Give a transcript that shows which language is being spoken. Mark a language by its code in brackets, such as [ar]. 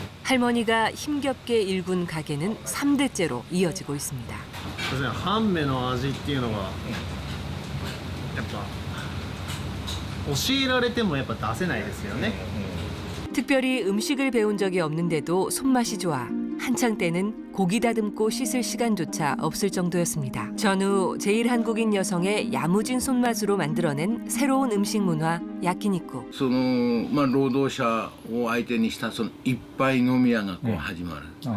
[ko] 할머니가 힘겹게 일군 가게는 3대째로 이어지고 있습니다. [ja] 半目の味っていうのがやっぱ教えられてもやっぱ出せないですよね. [ko] 특별히 음식을 배운 적이 없는데도 손맛이 좋아 한창 때는 고기 다듬고 씻을 시간조차 없을 정도였습니다. 전후 제1한국인 여성의 야무진 손맛으로 만들어낸 새로운 음식 문화 야키니쿠. [ja] 労働者を相手にしたその一杯飲み屋がこう始まる。